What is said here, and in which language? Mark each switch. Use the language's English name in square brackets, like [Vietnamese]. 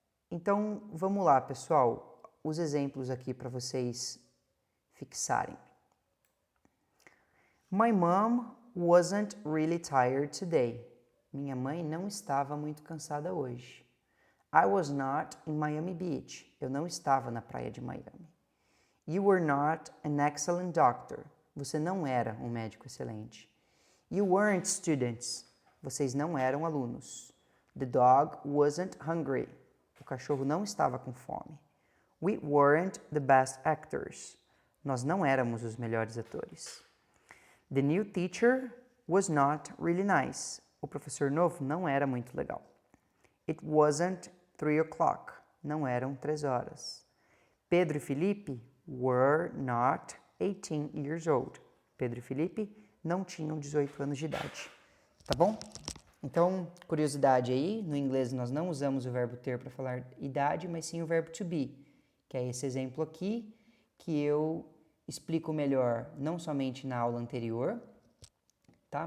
[Portuguese] Então, vamos lá, pessoal, os exemplos aqui para vocês fixarem. [English] My mom wasn't really tired today. [Portuguese] Minha mãe não estava muito cansada hoje. [English] I was not in Miami Beach. [Portuguese] Eu não estava na praia de Miami. [English] You were not an excellent doctor. [Portuguese] Você não era um médico excelente. [English] You weren't students. [Portuguese] Vocês não eram alunos. [English] The dog wasn't hungry. [Portuguese] O cachorro não estava com fome. [English] We weren't the best actors. [Portuguese] Nós não éramos os melhores atores. [English] The new teacher was not really nice. [Portuguese] O professor novo não era muito legal. [English] It wasn't 3 o'clock. [Portuguese] Não eram 3 horas. [English] Pedro e Felipe were not 18 years old. [Portuguese] Pedro e Felipe não tinham 18 anos de idade. Tá bom? Então, curiosidade aí, no inglês nós não usamos o verbo ter para falar idade, mas sim o verbo to be, que é esse exemplo aqui, que eu explico melhor não somente na aula anterior, tá?